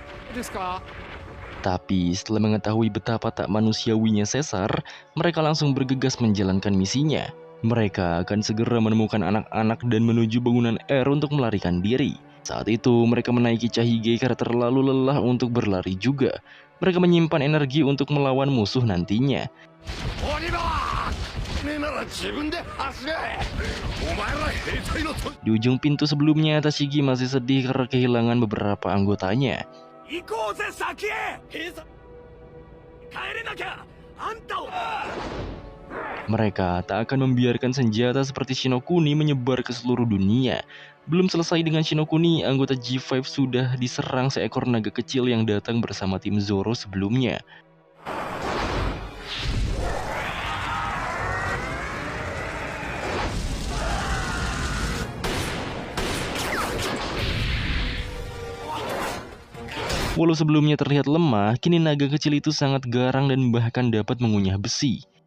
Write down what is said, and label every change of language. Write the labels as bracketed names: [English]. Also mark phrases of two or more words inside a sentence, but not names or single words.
[Indonesian] Tapi setelah mengetahui betapa tak manusiawinya Caesar, mereka langsung bergegas menjalankan misinya. Mereka akan segera menemukan anak-anak dan menuju bangunan R untuk melarikan diri. Saat itu mereka menaiki Chahige karena terlalu lelah untuk berlari juga. Mereka menyimpan energi untuk melawan musuh nantinya. [Japanese] 鬼だねえなら自分で走れお前ら兵隊のと [Indonesian] Di ujung pintu sebelumnya, Tashigi masih sedih karena kehilangan beberapa anggotanya. [Japanese] 行こうぜ先へ兵隊帰れなきゃあんたを [Indonesian] Mereka tak akan membiarkan senjata seperti Shinokuni menyebar ke seluruh dunia. Belum selesai dengan Shinokuni, anggota G5 sudah diserang seekor naga kecil yang datang bersama tim Zoro sebelumnya. Walau sebelumnya terlihat lemah, kini naga kecil itu sangat garang dan bahkan dapat mengunyah besi.